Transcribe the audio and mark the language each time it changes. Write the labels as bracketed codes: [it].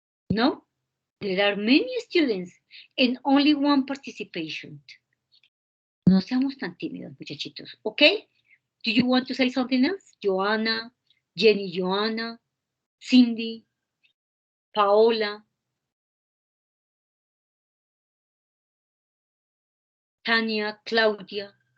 [en] No? There are many students and only one participation. [es] No seamos tan tímidos, muchachitos, ¿ok? [en] Do you want to say something else? Joanna, Jenny Joanna, Cindy, Paola, Tanya, Claudia.